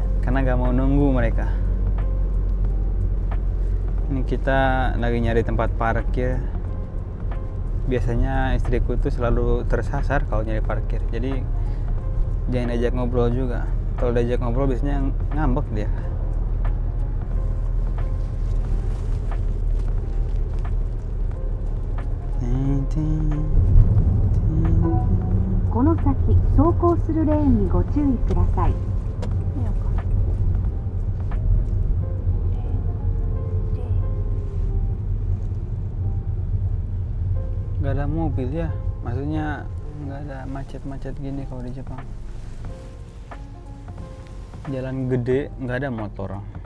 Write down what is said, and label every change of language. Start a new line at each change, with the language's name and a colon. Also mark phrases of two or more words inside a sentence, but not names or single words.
Indonesian: Karena gak mau nunggu mereka. Ini kita lagi nyari tempat parkir. Biasanya istriku tuh selalu tersasar kalau nyari parkir. Jadi jangan diajak ngobrol juga. Kalau diajak ngobrol biasanya ngambek dia.
Japanese: この先走行するレーンにご注意ください。
Indonesian: Gak ada mobil ya, maksudnya gak ada macet-macet gini kalau di Jepang. Jalan gede gak ada motor.